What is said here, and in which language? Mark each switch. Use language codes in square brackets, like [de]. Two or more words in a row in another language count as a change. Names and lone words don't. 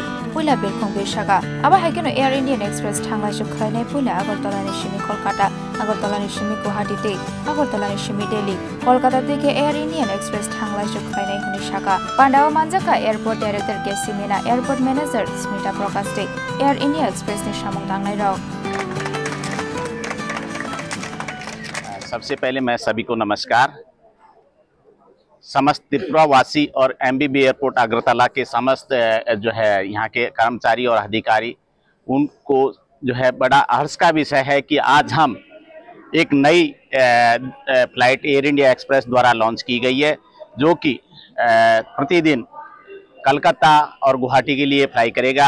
[trp] pula belkhong beshaga aba haikeno Air Indian Express thangla shukhlainai pula Agartala ni shimi Kolkata Agartala ni shimi Guwahati te Agartala ni shimi Delhi Kolkata teke Air Indian Express thangla shukhlainai huni shaka Pandao manjaka [en] Airport Director [trp] KC Mina [en] Airport Manager [trp] Smita Prokaste Air India Express ni samung tangnai rok [hi] सबसे पहले मैं सभी को नमस्कार। समस्त त्रिपुरा वासी और एमबीबी एयरपोर्ट अगरतला के समस्त जो है यहाँ के कर्मचारी और अधिकारी उनको जो है बड़ा हर्ष का विषय है कि आज हम एक नई फ्लाइट एयर इंडिया एक्सप्रेस द्वारा लॉन्च की गई है जो कि प्रतिदिन कलकत्ता और गुवाहाटी के लिए फ्लाई करेगा।